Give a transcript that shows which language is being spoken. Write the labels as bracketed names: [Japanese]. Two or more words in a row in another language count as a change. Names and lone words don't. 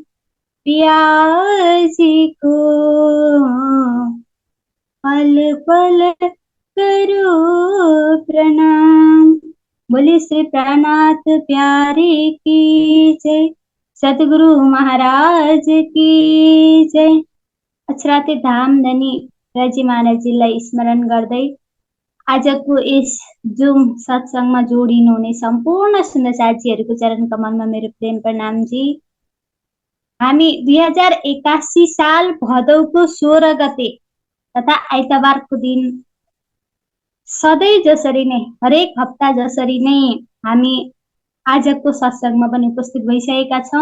[Hindi] पिया जी को पल पल करो प्रणाम। बोलिए श्री प्राणनाथ प्यारे की जय। सतगुरु महाराज की जय। [Nepali] अछराते धाम धनी रजी महाराजीलाई स्मरण गर्दै आजको यस जुम सत्संगमा जोडिनु हुने सम्पूर्ण सुन्दर साथीहरूको चरण कमलमा मेरो प्रेम प्रणाम जी। हामी 2081 साल भदौको 16 गते तथा आइतबारको दिन सधैँ जसरी नै हरेक हप्ता जसरी नै हामी आजको सत्संगमा पनि उपस्थित भइसकेका छौँ।